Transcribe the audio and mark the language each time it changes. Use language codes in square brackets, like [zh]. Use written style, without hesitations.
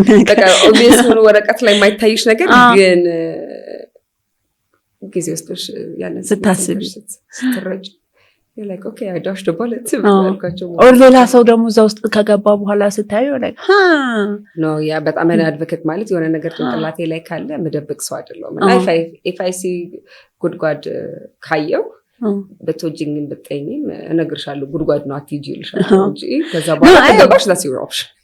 [am] በቃ obvious ሆኖ ወረቀት ላይ የማይታይሽ ነገር ግን ጊዜ ውስጥሽ ያንን ስታስቢ [en] ስትረጅ you're like okay I dodged a bullet [am] or ሌላ ሰው ደግሞ እዛ ውስጥ ከገባ በኋላ ስታዩ like [en] no yeah but I'm an advocate [am] ማለት የሆነ ነገር ጭንቅላቴ ላይ ካለ መደበቅ ሰው አይደለሁም if I see ጉድጓድ ካየው በቶጂንግ በጠኝም እነግርሻለሁ ጉድጓድ ነው አትጂ ይልሻለሁ እንጂ ከዛ በኋላ ተገባሽ [en] that's your option